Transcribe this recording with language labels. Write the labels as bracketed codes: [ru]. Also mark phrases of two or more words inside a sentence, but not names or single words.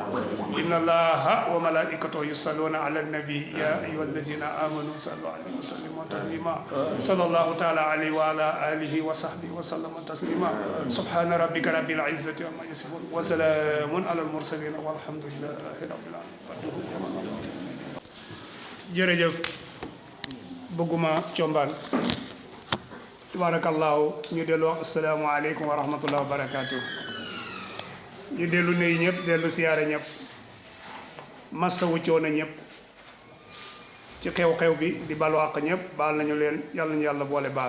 [ar] إن الله وملائكته يصلون على النبي يا أيها الذين آمنوا صلوا عليه وسلموا تسليما. صلى الله تعالى عليه وعلى آله وصحبه وسلم تسليما. سبحان ربك رب العزة عما يصفون وسلام على المرسلين والحمد لله رب العالمين. [wo] jërëjëf bëgguma combaan tabaarakallaahu ñu dellu wax [ar] السلام عليكم ورحمة الله وبركاته. [wo] ñu dellu nuyu ñëpp dellu siyaare ñëpp massawu coono ñëpp ci xew-xew bi di balu àq ñëpp baal nañu leen yàlla ñu yàlla boole baal.